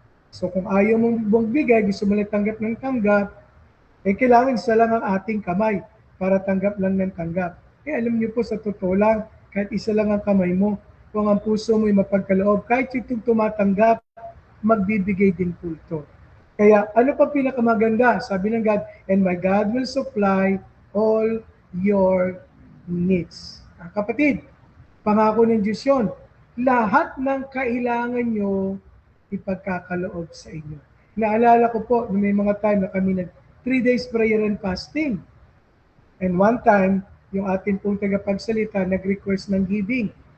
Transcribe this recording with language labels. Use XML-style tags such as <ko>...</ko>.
<tl>So kung ayaw mong magbigay, gusto mo lang tanggap ng tanggap, kailangan isa lang ang ating kamay para tanggap lang ng tanggap. Alam niyo po, sa totoo lang, kahit isa lang ang kamay mo, kung ang puso mo'y mapagkaloob, kahit itong tumatanggap, magbibigay din po ito. Kaya ano pa pinakamaganda? Sabi ng</tl> <en>God, and my God will supply all your needs.</en> <tl>Kapatid, pangako ng Diyos yun. Lahat ng kailangan nyo, ipagkakaloob sa inyo. Naalala ko po, may mga time na kami</tl> <en>3 days prayer and fasting. And one time,</en> <tl>yung ating pong tagapagsalita nag-request ng giving.</tl>